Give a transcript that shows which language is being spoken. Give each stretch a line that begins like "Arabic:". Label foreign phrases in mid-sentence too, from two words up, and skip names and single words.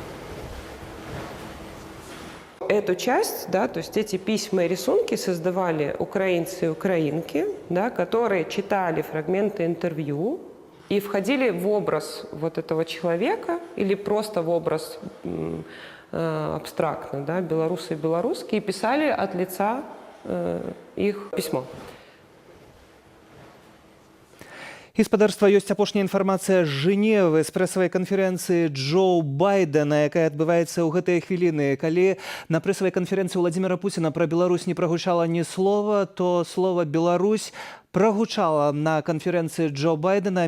Russian: Эту часть, да, то есть эти письма и рисунки создавали украинцы и украинки, да, которые читали фрагменты интервью и входили в образ вот этого человека или просто в образ абстрактно, да, белорусы и белорусские, и писали от лица их письмо.
Belarusian: І спадарства, ёсць апошняя інфармацыя з Жэневы з прэсавай канферэнцыі Джо Байдена, якая адбываецца ў гэтыя хвіліны. Калі на прэсавай канферэнцыі Владзіміра Пуціна пра Беларусь не прагучала ні слова, то слова «Беларусь» прагучала на канферэнцыі Джо Байдена.